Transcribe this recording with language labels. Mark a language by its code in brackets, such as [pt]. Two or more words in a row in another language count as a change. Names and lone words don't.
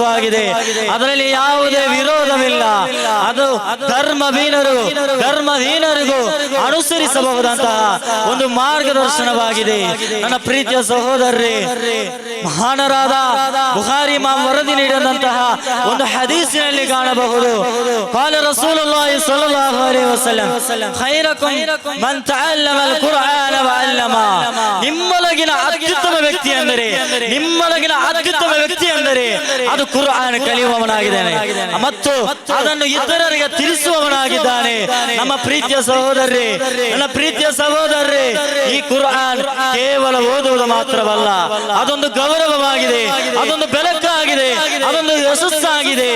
[kn] ಗ್ರಂಥವಾಗಿದೆ. ಅದರಲ್ಲಿ ಯಾವುದೇ ವಿರೋಧವಿಲ್ಲ. ಅದು ಧರ್ಮಹೀನರಿಗೂ ಅನುಸರಿಸಬಹುದಂತಹ ಒಂದು ಮಾರ್ಗದರ್ಶನವಾಗಿದೆ. ನನ್ನ ಪ್ರೀತಿಯ ಸಹೋದರರೇ, ಮಹಾನರಾದ ಬುಖಾರಿ ಇಮಾಮ್ ವರದಿ ನೀಡಿದಂತಹ ಒಂದು ಹದೀಸಿನಲ್ಲಿ ಕಾಣಬಹುದು. [ar] قال رسول الله صلى الله عليه وسلم خيركم من تعلم القرآن وعلمه. [kn] ನಿಮ್ಮೊಳಗಿನ ಅತ್ಯುತ್ತಮ ವ್ಯಕ್ತಿ ಎಂದರೆ ಅದು ಕುರ್ಆನ್ ಕಲಿಯುವವನಾಗಿದ್ದಾನೆ ಮತ್ತು ಅದನ್ನು ಇತರರಿಗೆ ತಿಳಿಸುವವನಾಗಿದ್ದಾನೆ. ನಮ್ಮ ಪ್ರೀತಿಯ ಸಹೋದರರೇ, ಈ ಕುರ್ಆನ್ ಕೇವಲ ಓದುವುದು ಮಾತ್ರವಲ್ಲ, ಅದೊಂದು ಗೌರವವಾಗಿದೆ, ಅದೊಂದು ಬೆಳಕಾಗಿದೆ, ಅದೊಂದು ಯಶಸ್ಸಾಗಿದೆ.